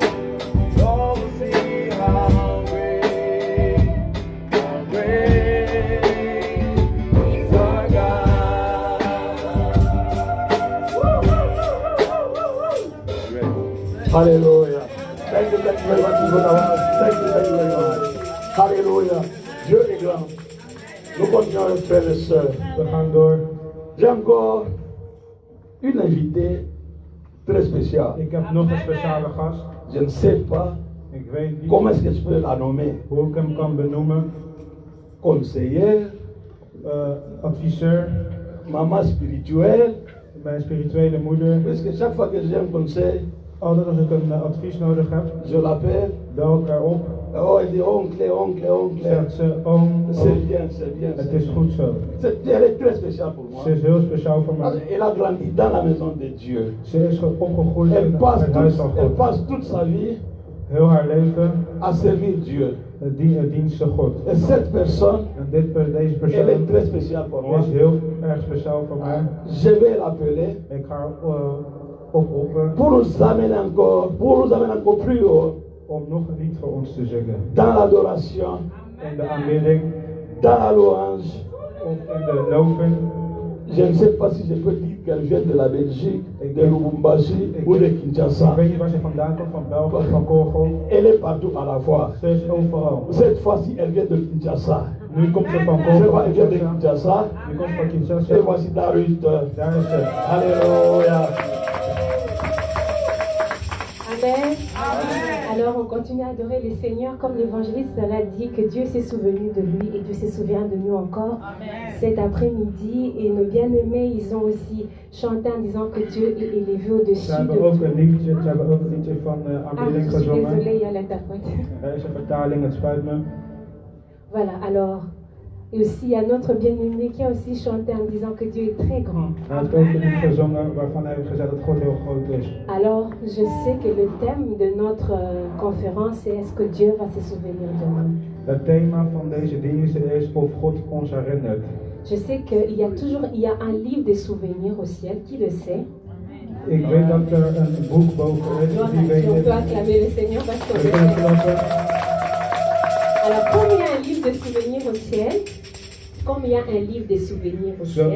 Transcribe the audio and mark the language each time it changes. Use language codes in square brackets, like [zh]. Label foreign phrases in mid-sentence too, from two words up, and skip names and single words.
[en] All will see how great is our God. Alléluia. Thank you very much, brother. Thank you very much. [fr] Alléluia. Dieu est grand. Nous continuons, frères et sœurs. [nl] We gaan door. [fr] J'ai encore une invitée très spéciale. [nl] Ik heb nog een speciale gast. [fr] Je ne sais pas [nl] Ik weet niet [fr] Comment est-ce que je peux la nommer? [nl] hoe ik hem kan benoemen. [fr] Conseiller, [nl] Adviseur, [fr] maman spirituelle. [nl] mijn spirituele moeder. [fr] Puisque chaque fois que j'ai un conseil, [nl] Altijd als ik een advies nodig heb, [fr] je l'appelle. [nl] bel ik haar op. [fr] Oh, elle dit oncle, oncle, oncle. [nl] Zegt ze, oom, [fr] C'est bien, c'est bien. [nl] het [fr] c'est [nl] is [fr] bien. [nl] goed zo. [fr] Elle est très spéciale pour moi. [nl] Ze is heel speciaal voor [fr] Parce [nl] mij. [fr] qu'elle a grandi dans la maison de Dieu. [nl] Ze is opgegroeid [fr] Elle [nl] in [fr] passe, [nl] het huis van [fr] elle [nl] God. [fr] passe toute sa vie [nl] Heel haar leven [fr] à servir Dieu. [nl] dienst aan God. [fr] Et cette personne, [nl] En deze persoon [fr] elle est très spéciale pour moi. [nl] is heel erg speciaal voor mij. [fr] Je vais l'appeler [nl] Ik ga haar oproepen [fr] pour nous amener encore plus haut [nl] om nog een lied voor ons te zingen. [fr] dans l'adoration, [nl] In de aanbidding [fr] dans la louange. [nl] of in de loving. [fr] Je ne sais pas si je peux dire qu'elle vient de la Belgique, de Lubumbashi ou de Kinshasa. [nl] Ik weet niet waar ze vandaan komt, van België, van Congo. [fr] Elle est partout à la fois. [nl] Ze is overal. [fr] Cette fois-ci, elle vient de Kinshasa. [nl] Nu komt ze van [fr] Cette [nl] Congo. [fr] fois, elle vient de Kinshasa. [nl] Nu komt ze van Kinshasa. [fr] Et voici David. [nl] Daar is ze. [fr] Alléluia. Amen. Alors on continue à adorer le Seigneur comme l'évangéliste l'a dit, que Dieu s'est souvenu de lui et Dieu se souvient de nous encore cet après-midi. Et nos bien-aimés, ils ont aussi chanté en disant que Dieu est élevé [nl] Ze [fr] au-dessus de [nl] hebben ook [fr] tout. [nl] een liedje, ze hebben ook een liedje van [fr] Ah, je [nl] aanbidding [fr] suis [nl] gezongen. [fr] désolée, il y a l'interprète. [nl] Er is een vertaling, het spijt me. [fr] Voilà, alors, et aussi il y a notre bien-aimé qui a aussi chanté en disant que Dieu est très grand. [nl] Hij heeft ook een lied gezongen waarvan hij heeft gezegd dat God heel groot is. [fr] Alors, je sais que le thème de notre conférence est est-ce que Dieu va se souvenir de nous? [nl] Het thema van deze dienst is of God ons herinnert. [fr] Je sais qu'il y a un livre des souvenirs au ciel, qui le sait? [nl] Ik weet dat er een boek boven is, die weet [fr] On [nl] het. [fr] peut acclamer le Seigneur parce qu'on [nl] We kunnen klappen. [fr] Alors, comme il y a un livre de souvenirs au ciel, comme il y a un livre de souvenirs au ciel,